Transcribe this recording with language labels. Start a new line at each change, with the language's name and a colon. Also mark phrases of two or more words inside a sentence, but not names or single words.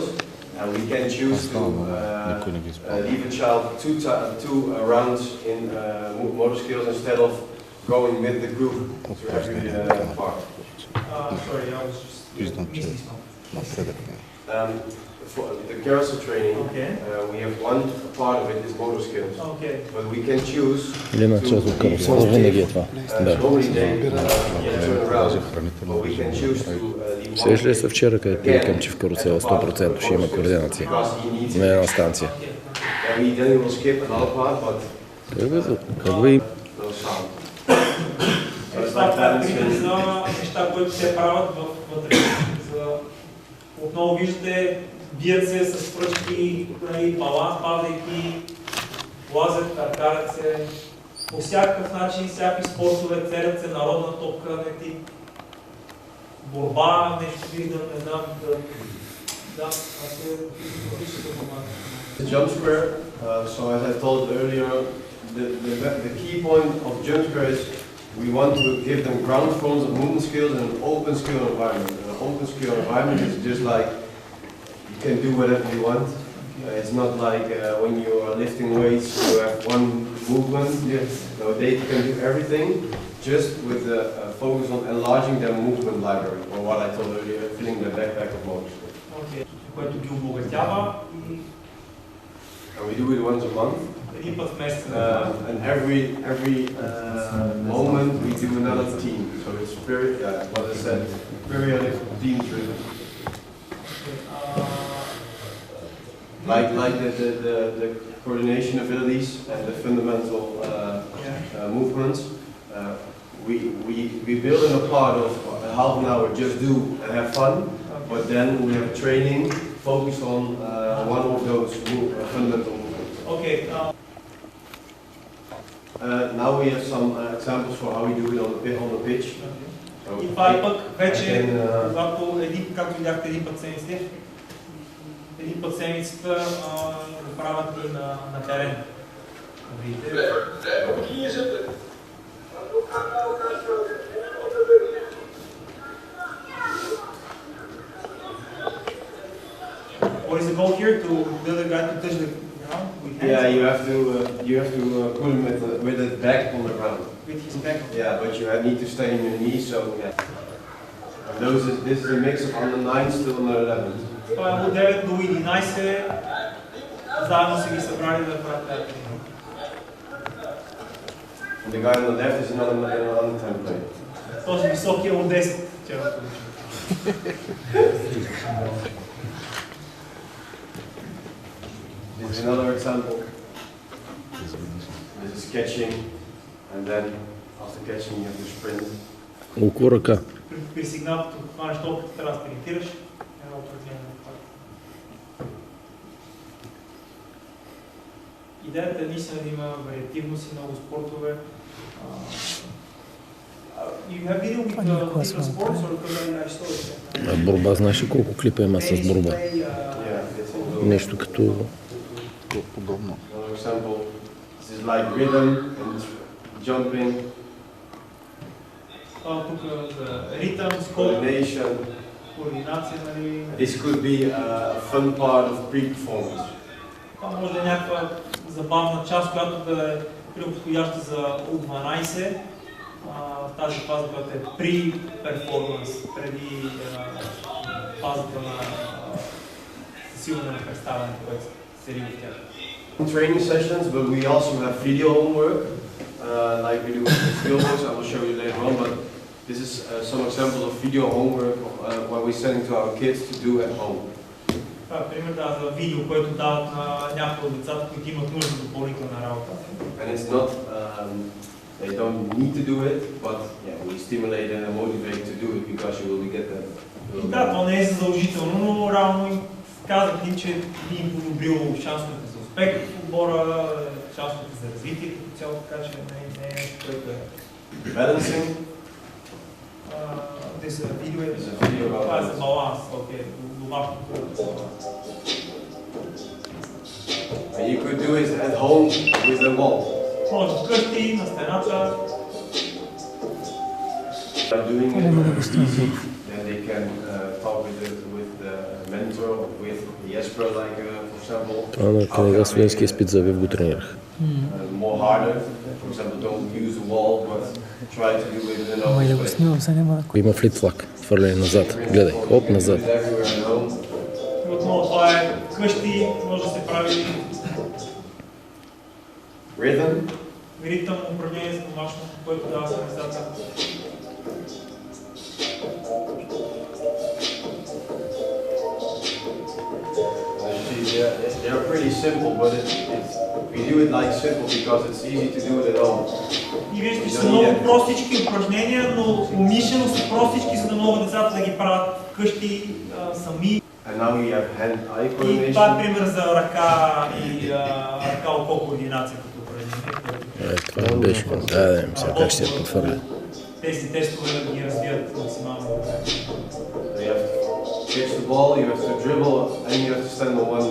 English: And we can choose to leave a child two rounds in motor skills instead of going with the group to every part. Sorry, I was just missing something. For the carousel training, Okay. we have one part of it is motor skills. Okay. But we can choose
Bulgarian: Една част от карусела винаги е това. Да.
English: normally they turn around, but we can choose to leave one
Bulgarian: Сеш ли се вчера, където викам, че в карусела 100% ще има координация
English: because he needs
Bulgarian: на
English: it.
Bulgarian: една станция?
English: And we then will skip another part, but
Bulgarian: Как ви?
English: no sound. So it's
Bulgarian: Това
English: like
Bulgarian: е пример
English: balancing.
Bulgarian: за неща, които те правят вътре. Отново виждате, бият се с пръчки, баланс падайки, лазят, карат се. по всякакъв начин, всякакви спортове, целят се народна топка, не ти борба, нещо виждам, не знам,
English: Jump square. So as I told earlier, the key point of jump square is we want to give them ground forms of movement skills and an open skill environment. And an open skill environment is just like you can do whatever you want. It's not like when you are lifting weights, you have one movement. Yes. No, they can do everything, just with the focus on enlarging their movement library, or what I told earlier, filling the backpack of motor skills.
Bulgarian: Okay. Което ги обогатява и
English: And we do it once a month.
Bulgarian: един път в месеца.
English: And every moment we do another team. So it's what I said, periodic team driven. Like the coordination abilities and the fundamental movements. We build in a part of half an hour, just do and have fun. But then we have training focused on one of those fundamental movements. Okay. Now we have some examples for how we do it on the pitch. So,
Bulgarian: И това е пък вече, когато както видяхте един път седмицата го правят и на терен. Видите?
English: What is the goal here? To build a guy to touch the ground with hands? Yeah, you have to put him with his back on the ground. With his back. Yeah, but you need to stay on your knees, so yeah. And this is a mix of under 9 to under 11.
Bulgarian: Това е от 9 до 11, заедно са ги събрали да правят тази тренировка.
English: And the guy on the left is another template.
Bulgarian: Този високия от 10, вчера получил.
English: This is another example. This is catching, and then after catching you have to sprint.
Bulgarian: Около ръка. При сигнал, като хванеш топката, трябва да спринтираш. Едно упражнение на това. Идеята е наистина да има вариативност и много спортове.
English: You have video with different sports or because I saw it?
Bulgarian: Борба, знаеш ли колко клипа има с борба? Нещо като... Подобно.
English: For example, this is like rhythm and jumping.
Bulgarian: Тук за ритъм, скок,
English: Coordination.
Bulgarian: координация, нали?
English: This could be a fun part of pre-performance.
Bulgarian: Това може да е някаква забавна част, която да е подходяща за U12. Тази фаза, която е pre-performance, преди фазата на засилване на представянето, което се риди в тях.
English: Training sessions, but we also have video homework, like we do with the field books. I will show you later on, but this is some examples of video homework what we're sending to our kids to do at home.
Bulgarian: Това е пример за видео, което дават на някои от децата, които имат нужда от допълнителна работа.
English: And it's not, they don't need to do it, but yeah, we stimulate and motivate to do it because you will get that.
Bulgarian: Да, това не е задължително, но реално казах им, че би им подобрил шансовете за успех в отбора, шансовете за развитие като цяло, така че не е нещо, което е.
English: Balancing. This video It's a video about
Bulgarian: това е за
English: balance.
Bulgarian: баланс, окей, домашното баланс.
English: And you could do it at home with the wall.
Bulgarian: Може вкъщи, на стената.
English: By doing it easy, then they can talk with the mentor, with Jesper, like for example.
Bulgarian: Това на колега Свенски изпит за Вив го тренирах.
English: More harder. For example, don't use the wall, but try to do it in
Bulgarian: Ама и да
English: another
Bulgarian: го
English: way.
Bulgarian: снимам, сега няма да... Има флип-флак, хвърляне назад. Гледай, оп, назад.
English: Do it everywhere at home.
Bulgarian: Отново това е вкъщи, може да се прави
English: Rhythm.
Bulgarian: ритъм, упражнение за домашно, което дава се децата.
English: They're pretty simple, but we do it like simple because it's easy to do it at home.
Bulgarian: И вижте, че са много простички упражнения, но умишлено са простички, за да могат децата да ги правят вкъщи сами.
English: And now we have hand-eye
Bulgarian: И това е
English: coordination.
Bulgarian: пример за ръка и ръка-око координация като упражнение. Това беше. Да, сега как ще се потвърля. Тези тестове да ги развият максимално добре.
English: You have to catch the ball, you have to dribble, and you have to stand on one.